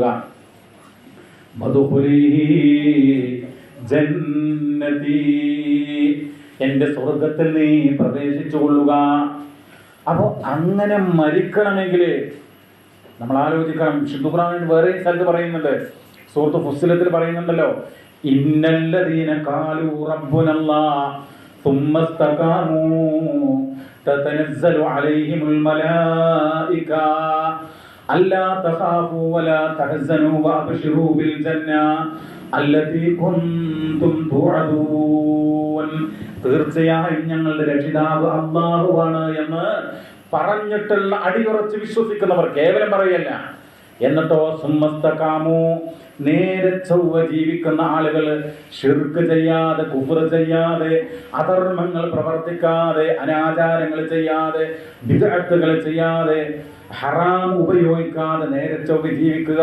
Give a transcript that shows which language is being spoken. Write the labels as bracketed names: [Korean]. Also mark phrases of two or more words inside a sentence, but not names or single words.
[Arabic] وادخلي جنتي, [Malayalam] എന്റെ സ്വർഗത്തിൽ നീ പ്രവേശിച്ചു കൊള്ളുക. അപ്പോൾ അങ്ങനെ മരിക്കണമെങ്കിൽ നമ്മൾ ആലോചിക്കണം. വിശുദ്ധ ഖുർആനിൽ വേറെ സ്ഥലത്ത് പറയുന്നുണ്ട്, സൂറത്ത് ഫുസ്സിലത്തിൽ പറയുന്നുണ്ടല്ലോ, [Arabic] إن الذين قالوا ربنا الله ثم استقاموا تتنزل عليهم الملائكة ألا تخافوا ولا تحزنوا وأبشروا بالجنة التي كنتم توعدون. [Malayalam] തീർച്ചയായും ഞങ്ങളുടെ രക്ഷിതാവ് അല്ലാഹുവാണ് എന്ന് പറഞ്ഞിട്ടുള്ള അടിയുറച്ച് വിശ്വസിക്കുന്നവർ കേവലം പറയല്ല. എന്നിട്ടോ സുമ്മസ്തകാമു, നേരെ ചൊവ്വ ജീവിക്കുന്ന ആളുകൾ, ശിർക്ക് ചെയ്യാതെ, കുഫ്ർ ചെയ്യാതെ, അധർമ്മങ്ങൾ പ്രവർത്തിക്കാതെ, അനാചാരങ്ങൾ ചെയ്യാതെ, ബിദ്അത്തുകൾ ചെയ്യാതെ, ഹറാം ഉപയോഗിക്കാതെ നേരെ ചൊവ്വ ജീവിക്കുക.